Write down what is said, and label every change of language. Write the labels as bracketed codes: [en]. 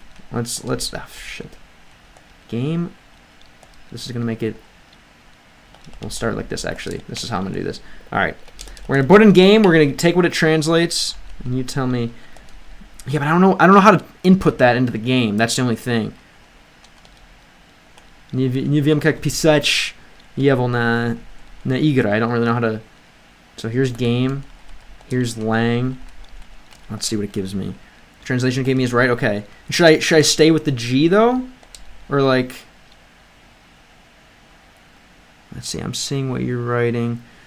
[en] Let's oh shit. Game. This is going to make it, we'll start like this actually. This is how I'm going to do this. Alright, we're going to put in game, we're going to take what it translates, and you tell me, yeah, but I don't know how to input that into the game. That's the only thing. [pl] Nie wiem [ru] как писать его на игры. [en] I don't really know how to, so here's game, here's lang. Let's see what it gives me. The translation gave me is right, okay. Should I stay with the G though? Or let's see, I'm seeing what you're writing.